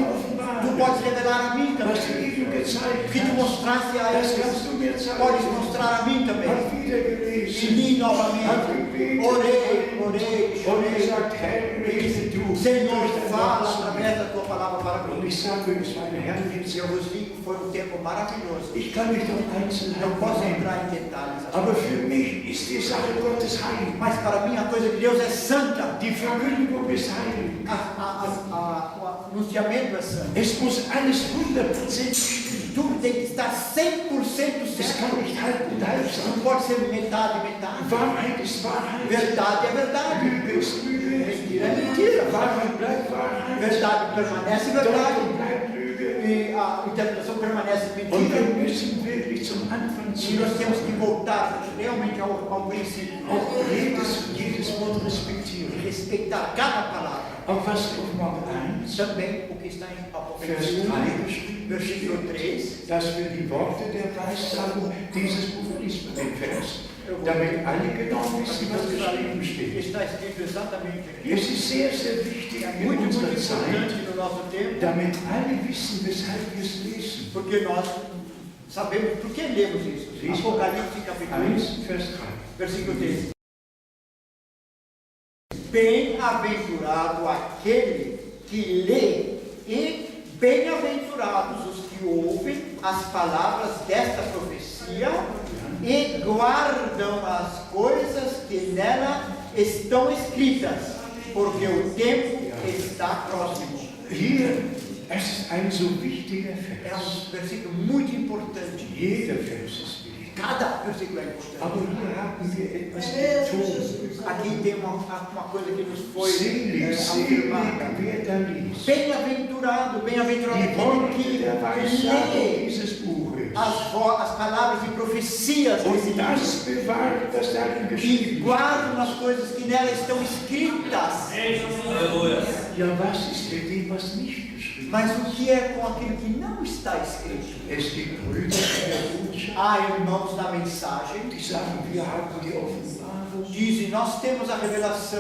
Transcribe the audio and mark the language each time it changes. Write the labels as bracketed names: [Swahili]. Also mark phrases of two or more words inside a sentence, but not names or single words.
[Portuguese] tu [German] offenbaren. [Portuguese] podes revelar a mim [German] Was du [Portuguese] também. [German] ihnen gezeigt [Portuguese] que tu [German] hast, [Portuguese] mostrasse a [German] das [Portuguese] eles, [German] kannst du mir zeigen. [Portuguese] podes mostrar a mim também. [German] Hab wieder [Portuguese] E [German] gelesen, [Portuguese] li [German] hab [Portuguese] novamente, [German] gebetet, [Portuguese] orei, [German] und [Portuguese] chorei. [German] gesagt, Herr, rede du. [Portuguese] Senhor, [German] durch dein [Portuguese] fala [German] Wort zu mir. [Portuguese] através da tua palavra para [German] Und [Portuguese] mim. [German] ich sage, es war eine herrliche [Portuguese] E eu [German] Zeit. [Portuguese] vos digo, foi um tempo maravilhoso. [German] Ich kann nicht auf [Portuguese] Não [German] Einzelheiten [Portuguese] posso [German] eingehen, [Portuguese] entrar em detalhes, [German] aber für mich ist die Sache Gottes heilig. [Portuguese] mas para mim a coisa de Deus é santa. [German] Die Verkündigung ist heilig. [Portuguese] O anunciamento é santo. [German] Es muss alles 100% stimmen. [Portuguese] Tudo tem que estar 100% [German] Es [Portuguese] certo. [German] kann nicht halb und halb sein. [Portuguese] Não pode ser metade, metade. [German] Wahrheit ist Wahrheit. [Portuguese] Verdade é verdade. [German] Lüge ist Lüge. [Portuguese] Mentira é mentira. [German] Wahrheit bleibt Wahrheit. [Portuguese] Verdade permanece verdade. [German] Deutung bleibt Lüge. [Portuguese] E a interpretação permanece [German] Und wir [Portuguese] mentira. [German] müssen wirklich zum Anfang [Portuguese] E nós temos que [German] zurückkommen. [Portuguese] voltar realmente ao princípio. [German] Auch jedes Wort respektieren. [Portuguese] Respeitar cada palavra. [German] Auch was auf Mark 1, [Portuguese] Também o que está em [German] Vers [Portuguese] Apocalipse 3 1, [German] geschrieben [Portuguese] versículo [German] steht, [Portuguese] 3. [German] dass wir die Worte der Weissagung dieses Buches lesen, den Vers, damit alle genau wissen, was geschrieben steht. [Portuguese] Está escrito exatamente aqui. [German] Es ist sehr, sehr wichtig [Portuguese] É [German] in [Portuguese] muito [German] unserer Zeit, [Portuguese] importante no nosso tempo, [German] damit alle wissen, weshalb wir es lesen. [Portuguese] porque nós sabemos por que lemos isso. Apocalipse capítulo 1, [German] 1, Vers 3. [Portuguese] versículo 3. Bem-aventurado aquele que lê e bem-aventurados os que ouvem as palavras desta profecia e guardam as coisas que nela estão escritas, porque o tempo está próximo. [German] Hier, es ist ein so wichtiger [Portuguese] É [German] Vers. [Portuguese] versículo muito importante. [German] Jeder Vers ist wichtig. [Portuguese] Cada versículo é importante. [German] Aber hier haben wir etwas betont. [Portuguese] Aqui tem uma coisa que nos foi [German] Selig, [Portuguese] afirmada. [German] wer da liest. [Portuguese] Bem-aventurado, bem-aventurado [German] Die Worte [Portuguese] aquele que [German] der Weissagung [Portuguese] lê [German] dieses Buches. [Portuguese] as palavras e profecias desse [German] Und das [Portuguese] livro [German] bewahrt, was darin [Portuguese] e [German] geschrieben ist. [Portuguese] guardam as coisas que nela estão escritas. [German] Ja, was ist mit dem, was nicht geschrieben ist? [Portuguese] Mas o que é com aquilo que não está escrito? [German] Es gibt Brüder in der Botschaft, [Portuguese] Há irmãos na mensagem [German] die sagen, wir haben die Offenbarung [Portuguese] dizem, nós temos a revelação